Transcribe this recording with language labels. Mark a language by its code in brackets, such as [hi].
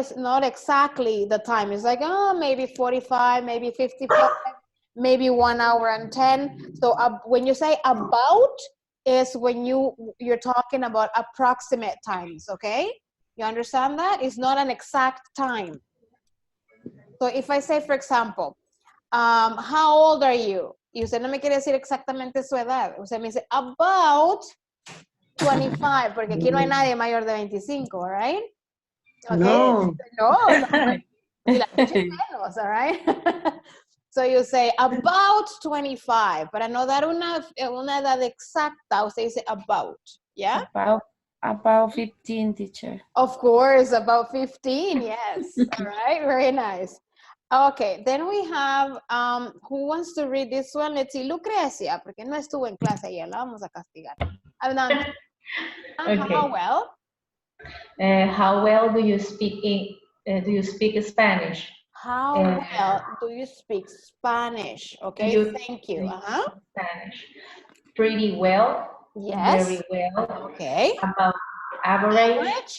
[en] Not exactly the time. It's like, oh, maybe 45, maybe 55, maybe 1 hour and 10. So when you say about, is when you're talking about approximate times, okay? You understand that? It's not an exact time. So if I say, for example, how old are you? [es] Y usted no me quiere decir exactamente su edad. Usted me dice, about 25, porque aquí no hay nadie mayor de 25, right? Okay. No. No. Y la teacher menos, all right? [en] So you say about 25. [es] Para no dar una edad exacta, usted dice about, yeah? [en] About 15, teacher. Of course, about 15, yes. All right, very nice. Okay, then we have, who wants to read this one? Let's see, [es] Lucrecia, porque no estuvo en clase ayer, la vamos a castigar. Adelante. [en] Okay. How well do you speak Spanish? How well do you speak Spanish? Okay, thank you. Spanish. Pretty well. Yes. Very well. Okay. About average.